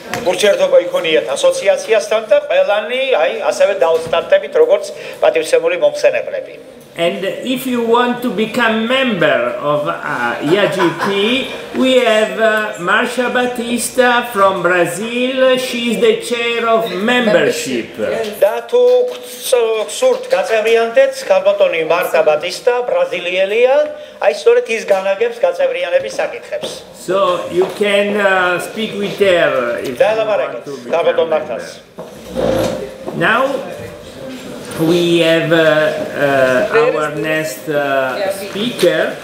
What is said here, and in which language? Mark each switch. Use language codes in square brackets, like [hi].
[ka] ურთიერთობა იქონიათ ასოციაციასთან და ყველანი აი ასევე დაუსტარტებით როგორც პატივცემული მომხსენებლები. [en] And if you want to become member of IAGP, we have Marcia Batista from Brazil. She is the chair of membership. [ka] და თუ სურთ გაწევრიანდეთ, ქალბატონი მართა ბატისტა, ბრაზილიელია, აი სწორედ ის განაგებს გაწევრიანების საკითხებს. [en] So you can speak with her if you want to become member. Now we have our next speaker.